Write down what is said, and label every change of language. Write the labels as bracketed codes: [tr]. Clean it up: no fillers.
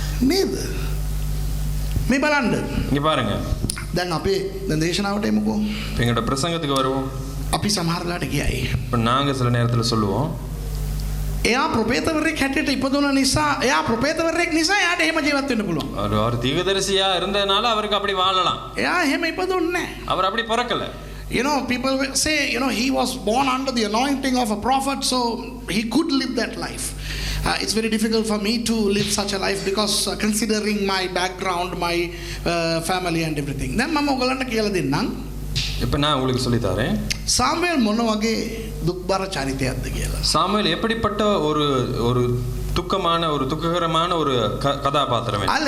[si] නේද? මේ බලන්න. [ta] இங்கே பாருங்க. [si] දැන් අපි දැන් දේශනාවට එමුකෝ. [ta] எங்களோட பிரசங்கத்துக்கு வருவோம். [si] අපි සමහරලාට ගියයි. [ta] இப்போ நாங்கள் சில நேரத்தில் சொல்லுவோம் [si] එයා ප්‍රොපේතවරයෙක් හැටියට ඉපදුන නිසා එයා ප්‍රොපේතවරයෙක් නිසා එයාට එහෙම ජීවත් වෙන්න පුළුවන්. [ta] அவர் தீர்க்கதரிசியா இருந்ததுனால அவருக்கு அப்படி வாழலாம். [si] එයා එහෙම ඉපදුන්නේ නැහැ. [ta] அவர் அப்படி பிறக்கல. [en] You know, people will say, you know, he was born under the anointing of a prophet, so he could live that life. It's very difficult for me to live such a life because considering my background, my family and everything. [si] Then මම ඔයගලන්ට කියලා දෙන්නම්. [ta] இப்போ நான் உங்களுக்கு சொல்லித்தரேன். [si] Samuel මොන වගේ දුක්බර චරිතයක්ද කියලා. [ta] சாமுவேல் எப்படிப்பட்ட ஒரு துக்கமான ஒரு துக்ககரமான ஒரு கதாபாத்திரம்.